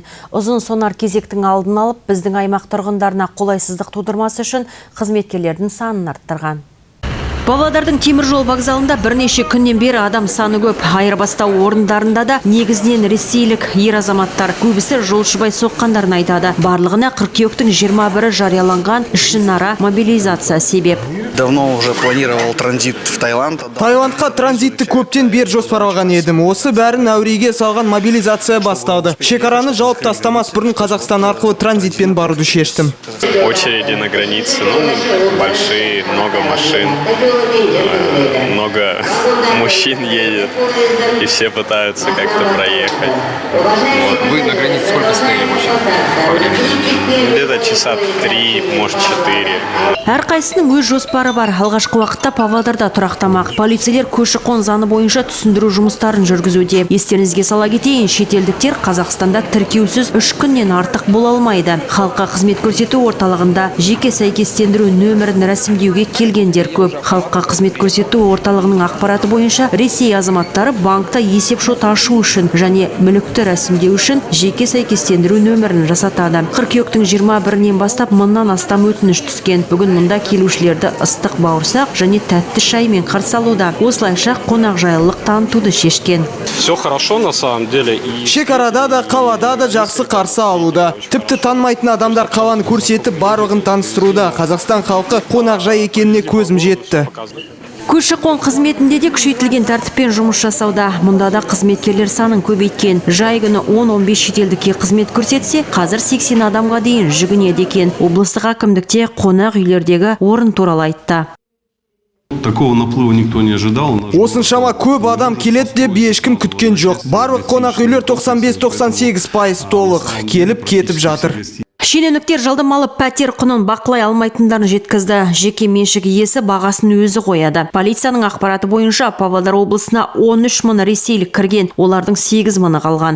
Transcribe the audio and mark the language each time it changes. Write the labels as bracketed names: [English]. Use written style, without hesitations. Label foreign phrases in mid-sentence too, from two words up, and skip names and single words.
[Kazakh] Ұзын сонар кезектің алдын алып, біздің аймақ тұрғындарына қолайсыздық тудырмасы үшін қызметкерлердің санын арттырған. Павлодардың теміржол вокзалында бірнеше күннен бері адам саны көп. Айырбастау орындарында да негізінен ресейлік ер азаматтар. Көбісі жолшыбай соққандарын айтады. Барлығына қыркүйектің 21-і жарияланған ішінара мобилизация себеп. [Russian] Давно уже планировал транзит в Таиланд. [Kazakh] Таиландқа транзитті көптен бер жоспарлаған едім. Осы бәрін әуреге салған мобилизация басталды. Шекараны жауып тастамас бұрын Қазақстан арқылы транзитпен баруды шештім. [Russian] Очереди на границе, большие, много машин, много мужчин едет, и все пытаются как-то проехать. Вы на границе сколько стояли по времени? Где-то часа 3, может 4. [Kazakh] Әрқайсының өз жоспары бар. Алғашқы уақытта Павлодарда тұрақтамақ. Полицейлер көші-қон заңы бойынша түсіндіру жұмыстарын жүргізуде. Естеріңізге сала кетейін, шетелдіктер Қазақстанда тіркеусіз 3 күннен артық бола алмайды. Халыққа қызмет көрсету орталығында жеке сәйкестендіру нөмірін рәсімдеуге келгендер көп. Халыққа қызмет көрсету орталығының ақпараты бойынша Ресей азаматтары банкта есеп-шот ашу үшін және мүлікті рәсімдеу үшін жеке сәйкестендіру нөмірін жасатады. Қыркүйектің 21-нен бастап мыңнан астам өтініш түскен. Бүгін мұнда келушілерді ыстық бауырсақ және тәтті шаймен қарсы алуда. Осылайша қонақжайлылық танытуды шешкен. [Russian] Все хорошо на самом деле. [Kazakh] Шекарада да, қалада да жақсы қарсы алуда. Тіпті танымайтын адамдар қаланы көрсетіп барлығын таныстыруда. Қазақстан халқы қонақжай екеніне көзім жетті. Көші-қон қызметінде де күшейтілген тәртіппен жұмыс жасауда. Мұнда да қызметкерлер санын көбейткен. Жай күні 10-15 шетелдікке қызмет көрсетсе, қазір 80 адамға дейін жүгінеді екен. Облыстық әкімдікте қонақ үйлердегі орын туралы айтты. [Russian] Такого наплыва никто не ожидал. [Kazakh] Осыншама көп адам келеді деп ешкім күткен жоқ. Барлық қонақ үйлер 95-98% толық. Келіп кетіп жатыр. Шенеуніктер жалдамалы пәтер құнын бақылай алмайтындарын жеткізді. Жеке меншік иесі бағасын өзі қояды. Полицияның ақпараты бойынша Павлодар облысына 13 мың ресейлік кірген, олардың 8 мыңы қалған.